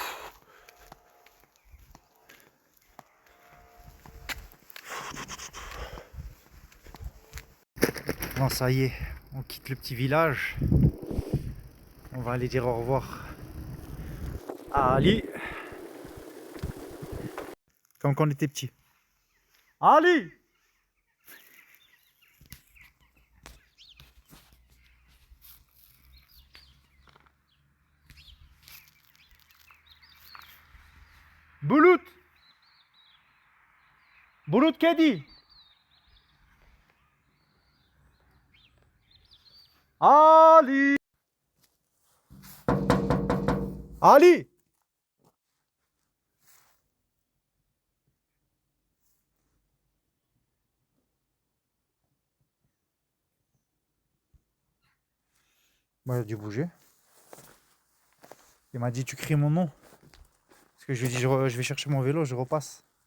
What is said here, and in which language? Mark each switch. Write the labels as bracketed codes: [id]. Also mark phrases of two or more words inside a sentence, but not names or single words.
[fr] Bon, ça y est, on quitte le petit village. On va aller dire au revoir à Ali. Comme quand on était petit. Ali! Bulut! [tr] Bulut kedi! Ali! Ali! [fr] Bon, il a dû bouger. Il m'a dit tu cries mon nom. Parce que je lui ai dit je vais chercher mon vélo, je repasse.